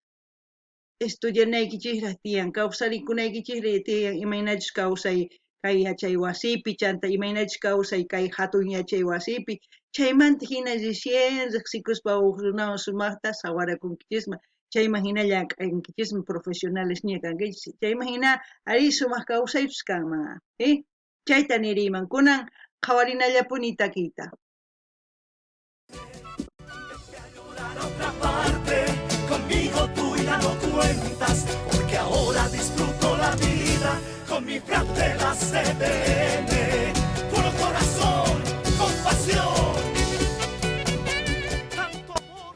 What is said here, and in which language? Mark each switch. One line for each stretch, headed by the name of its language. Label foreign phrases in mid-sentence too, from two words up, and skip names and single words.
Quechua: estudianaykichisraq tiyan kawsarikunaykichis tiyan imaynachus kawsay kay yachay wasipi chanta imaynachus kawsay kay hatun yachay wasipi chaymanta hina risien riqsikuspa uq runawan sumaqta sawarakunkichisma chayman hina llank'ankichisma
Spanish: profesionales
Quechua: ña kankichis chayman hina ari sumaq kawsaypis kanman chayta niriyman kunan qhawarinallapuni takiyta
Spanish: Conmigo tú ya no cuentas, porque ahora disfruto la vida con mi fratela CDN, puro corazón, compasión, tanto amor